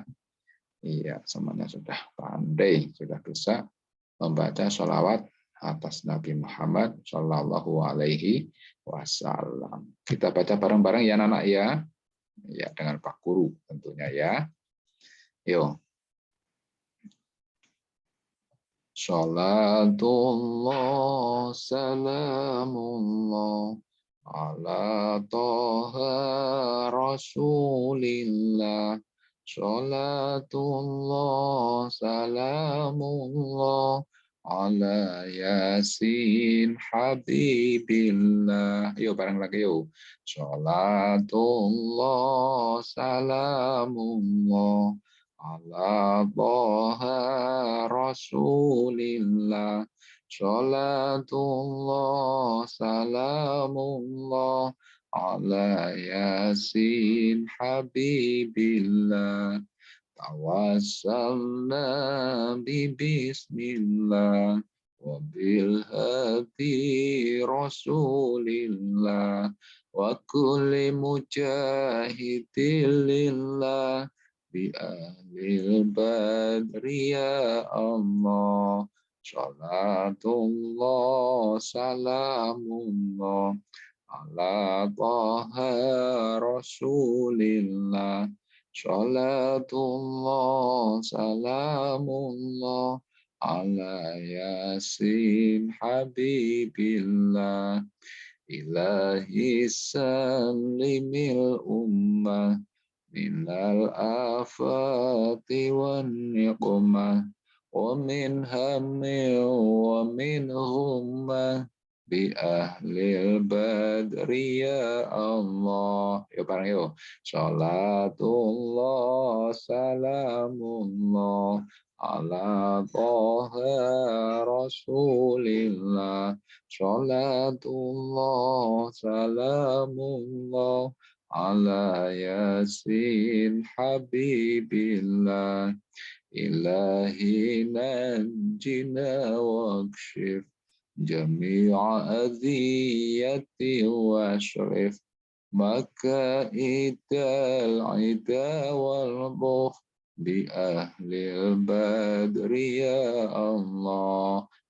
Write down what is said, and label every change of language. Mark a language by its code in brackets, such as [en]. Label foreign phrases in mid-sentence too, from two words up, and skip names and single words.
[id] Iya, semuanya sudah pandai, sudah bisa membaca sholawat atas Nabi Muhammad [ar] صلى الله عليه وسلم. [id] Kita baca bareng-bareng ya anak-anak ya. Ya, dengan Pak Guru tentunya ya. Yuk. [ar] صلاة الله سلام الله على طه رسول الله. صلاة الله سلام الله على يس حبيب الله. [id] Yuk bareng lagi yuk. [ar] صلاة الله سلام الله على طه رسول الله. صلاة الله سلام الله على يس حبيب الله. توسلنا ببسم الله وبالهادي رسول الله وكل مجاهد لله بأهل البدر يا الله. صلاة الله سلام الله على طه رسول الله. صلاة الله سلام الله على يس حبيب الله. إلهي سلم الأمة من الآفات والنقمة ومن هم ومن غمة بأهل البدر يا الله. [id] Yuk bareng yuk. [ar] صلاة الله سلام الله على طه رسول الله. صلاة الله سلام الله على يس حبيب الله. إلهي نجنا واكشف جميع أذية واصرف مكائد العدا والبغي بأهل البدر يا الله.